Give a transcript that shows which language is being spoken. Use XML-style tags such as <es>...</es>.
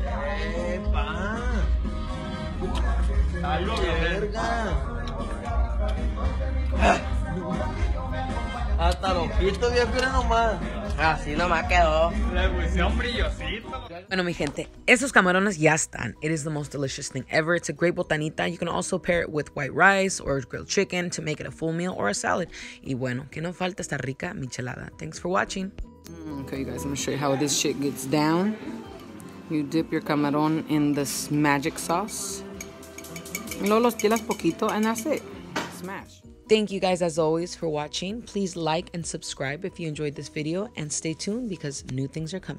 <es>¡Epa! ¡A la verga! Hasta los pitos, viejo, era nomás. Así nomás quedó. Le puse un brillosito. Bueno, mi gente, esos camarones ya están.</es> <en>It is the most delicious thing ever. It's a great botanita. You can also pair it with white rice or grilled chicken to make it a full meal or a salad.</en> <es>Y bueno, que no falta esta rica michelada.</es> <en>Thanks for watching. Okay, you guys, I'm gonna show you how this shit gets down. You dip your camaron in this magic sauce.</en> <es>Luego los tiras poquito</es> <en>and that's it. Smash. Thank you guys as always for watching. Please like and subscribe if you enjoyed this video and stay tuned because new things are coming.</en>